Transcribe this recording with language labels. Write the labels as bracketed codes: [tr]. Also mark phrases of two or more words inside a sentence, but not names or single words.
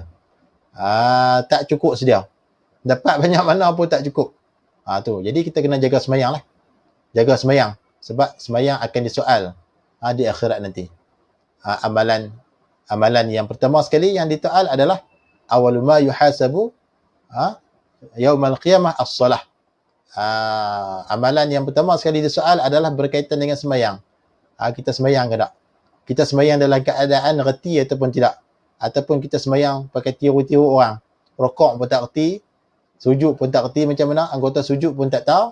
[ms] Tak cukup sedia. Dapat banyak mana pun tak cukup. Tu. Jadi kita kena jaga sembahyang lah. Jaga sembahyang. Sebab sembahyang akan disoal di akhirat nanti. Amalan yang pertama sekali yang ditoal adalah [ar] أول ما يحاسب يوم القيامة الصلاة. [ms] Amalan yang pertama sekali disoal adalah berkaitan dengan sembahyang. Kita sembahyang ke tak? Kita sembahyang dalam keadaan reti ataupun tidak? Ataupun kita sembahyang pakai tiru-tiru orang? Rokok pun tak reti, sujud pun tak reti macam mana, anggota sujud pun tak tahu.